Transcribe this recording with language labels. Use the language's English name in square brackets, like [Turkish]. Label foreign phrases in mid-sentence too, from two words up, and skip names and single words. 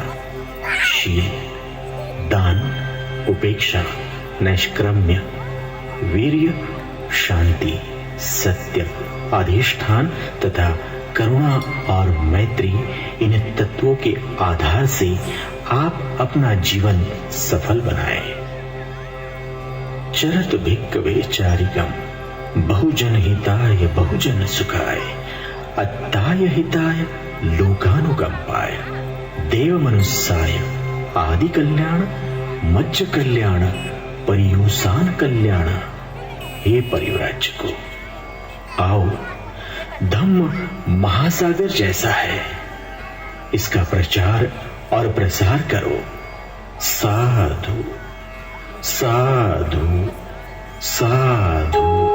[Hindi] शील, दान, उपेक्षा, नैष्क्रम्य, वीर्य, शांति, सत्य, अधिष्ठान तथा करुणा और मैत्री, इन तत्वों के आधार से आप अपना जीवन सफल बनाएं। [Pali] चरत भिक्खवे चारिकम, बहुजन हिताय बहुजन सुखाय, अत्ताय हिताय लोकानुकंपाय, देव मनुष्याय आदि कल्याण, मज्ज कल्याण, परियूसान कल्याण। [Hindi] हे परिव्राजको, आओ, धम्म महासागर जैसा है, इसका प्रचार और प्रसार करो। साधु साधु साधु।